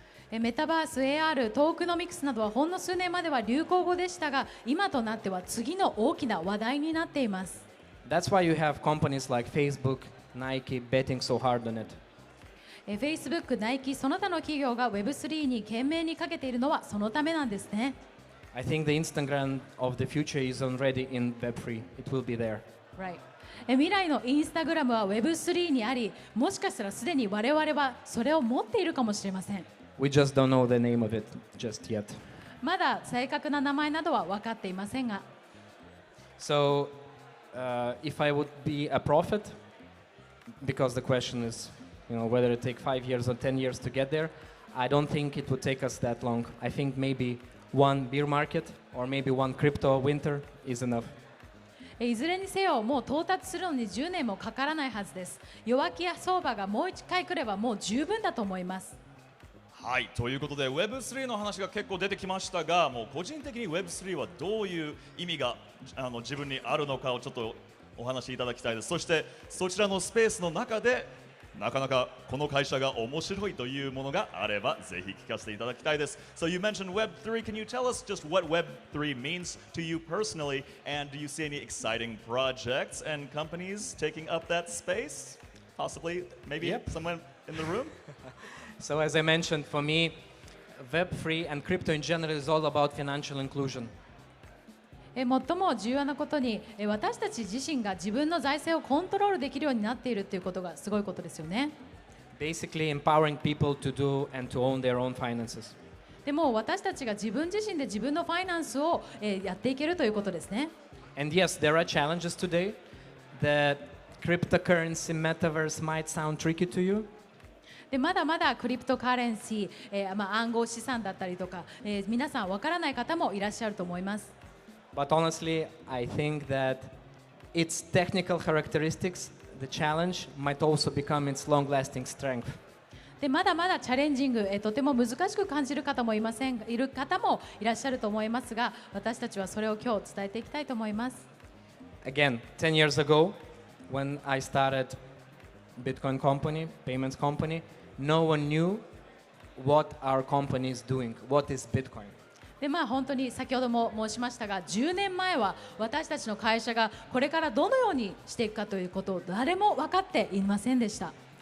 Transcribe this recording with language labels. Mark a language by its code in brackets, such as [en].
[ja] メタバース、AR、トークノミクスなどはほんの数年までは流行語でしたが、今となっては次の大きな話題になっています。 [en] That's why you have companies like Facebook, Nike betting so hard on it. [ja] Facebook、Nike、その他の企業が Web3 に懸命にかけているのはそのためなんですね。 [en] I think the Instagram of the future is already in Web3. It will be there. Right. [ja] 未来のインスタグラムは Web3 にあり、もしかしたらすでに我々はそれを持っているかもしれません。 [en] We just don't know the name of it just yet. [ja] まだ正確な名前などは分かっていませんが。 [en] So, if I would be a prophet, because the question is, whether it take 5 years or 10 years to get there, I don't think it would take us that long. I think maybe one beer market or maybe one crypto winter is enough. [ja] いずれにせよ、もう到達するのに10年もかからないはずです。弱気や相場がもう1回来ればもう十分だと思います。はい、ということで Web3 の話が結構出てきましたが、もう個人的に Web3 はどういう意味が自分にあるのかをちょっとお話しいただきたいです。そしてそちらのスペースの中でなかなかこの会社が面白いというものがあればぜひ聞かせていただきたいです。 [en] So you mentioned Web3. Can you tell us just what Web3 means to you personally, and do you see any exciting projects and companies taking up that space? Possibly, maybe someone in the room? So as I mentioned, for me, Web3 and crypto in general is all about financial inclusion. [ja] 最も重要なことに、私たち自身が自分の財政をコントロールできるようになっているということがすごいことですよね。 [en] Basically empowering people to do and to own their own finances. [ja] でも私たちが自分自身で自分のファイナンスを、やっていけるということですね。 [en] And yes, there are challenges today. The cryptocurrency metaverse might sound tricky to you. [ja] でまだまだクリプトカレンシー、暗号資産だったりとか、皆さんわからない方もいらっしゃると思います。 [en] But honestly, I think that its technical characteristics, the challenge, might also become its long-lasting strength. [ja] でまだまだチャレンジング、とても難しく感じる方もいる方もいらっしゃると思いますが、私たちはそれを今日伝えていきたいと思います。 [en] Again, 10 years ago, when I started Bitcoin company, payments company, no one knew what our company is doing. What is Bitcoin? [ja] で本当に先ほども申しましたが、10年前は私たちの会社がこれからどのようにしていくかということを誰も分かっていませんでした。